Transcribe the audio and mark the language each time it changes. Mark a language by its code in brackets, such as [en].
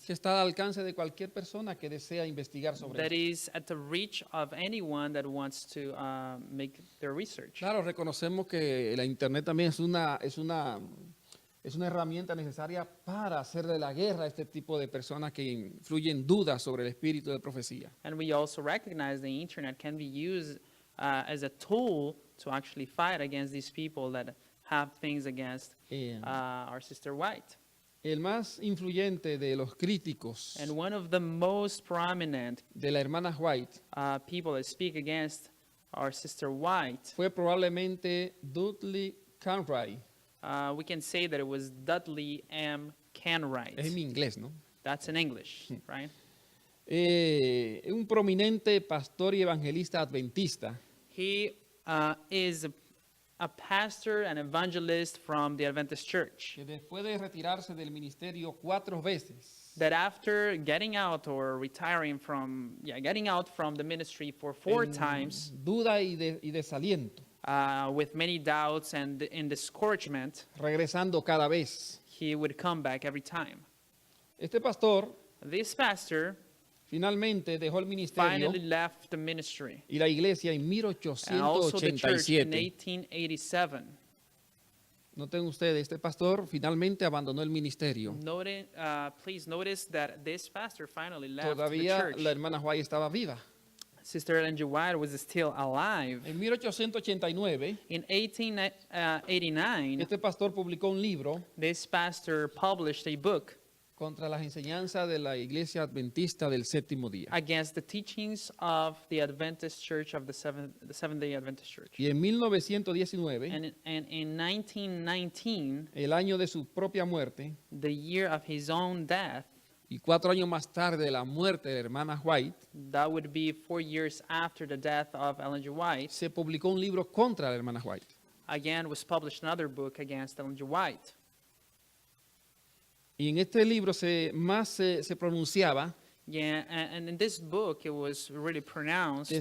[es] que está al alcance de cualquier persona que desea investigar sobre [en] that [es] esto. [en] is at the reach of anyone that wants to make their research. [es] Claro, reconocemos que la Internet también es una herramienta necesaria para hacerle la guerra a este tipo de personas que influyen dudas sobre el espíritu de profecía. [en] And we also recognize the internet can be used as a tool to actually fight against these people that have things against our sister White. [es] El más influyente de los críticos [en] And one of the most prominent [es] de la hermana White [en] people that speak against our sister White, [es] fue probablemente Dudley Cartwright. [en] we can say that it was Dudley M. Canwright. [es] Es en inglés, ¿no? [en] That's in English, right? [es] Un prominente pastor y evangelista adventista [en] He is a pastor and evangelist from the Adventist Church. [es] que después de retirarse del ministerio 4 veces, [en] That after getting out or retiring from, getting out from the ministry for 4 [es] en [en] times, [es] duda y desaliento, [en] with many doubts and in discouragement, [es] regresando cada vez. [en] he would come back every time. [es] Este pastor [en] This pastor [es] finalmente dejó el ministerio [en] finally left the ministry [es] y la iglesia en [en] and also the church in [es] 1887. [en] 1887. [es] Noten ustedes, este pastor finalmente abandonó el ministerio. [en] Please notice that this pastor finally left the [es] Todavía [en] church. [es] la hermana White estaba viva. [en] Sister Ellen G. White was still alive. [es] En 1889, [en] In 1889, [es] este pastor publicó un libro [en] this pastor published a book [es] contra las enseñanzas de la iglesia adventista del séptimo día. [en] against the teachings of the Adventist Church of the Seventh-day Adventist Church. [es] Y en 1919, [en] And in 1919, [es] el año de su propia muerte, [en] the year of his own death, [es] y 4 años más tarde de la muerte de la hermana White, [en] that would be 4 years after the death of Ellen G. White, [es] se publicó un libro contra la hermana White. [en] again was published another book against Ellen G. White. [es] Y en este libro más se pronunciaba, [en] Yeah, and in this book, it was really pronounced